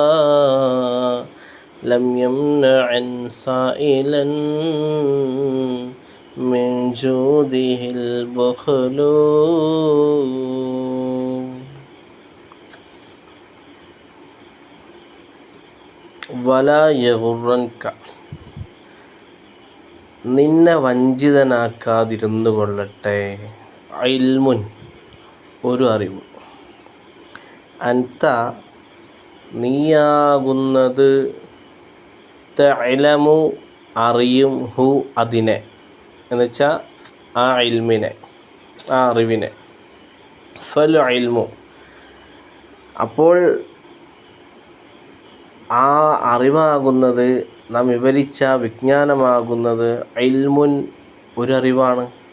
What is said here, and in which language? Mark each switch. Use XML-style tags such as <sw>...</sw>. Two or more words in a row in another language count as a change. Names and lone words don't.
<ar>لم يمنع سائلا من جوده البخل. ولا يغرنك,</ar> <ml>നിന്നെ വഞ്ചിതനാക്കാതിരുന്നു കൊള്ളട്ടെ, ഇൽമുൻ, ഒരു അറിവ്, അൻത, നീയാകുന്നത്, തഅലമു, അറിയും, ഹു, അതിനെ, എന്നുവെച്ചാൽ ആ ഇൽമിനെ, ആ അറിവിനെ,</ml> <ar>فالعلم,</ar> <ml>അപ്പോൾ ആ അറിവാകുന്നത്, നാം വിവരിച്ച വിജ്ഞാനമാകുന്നത് ഇൽമുൻ, ഒരു അറിവാണ്.</ml>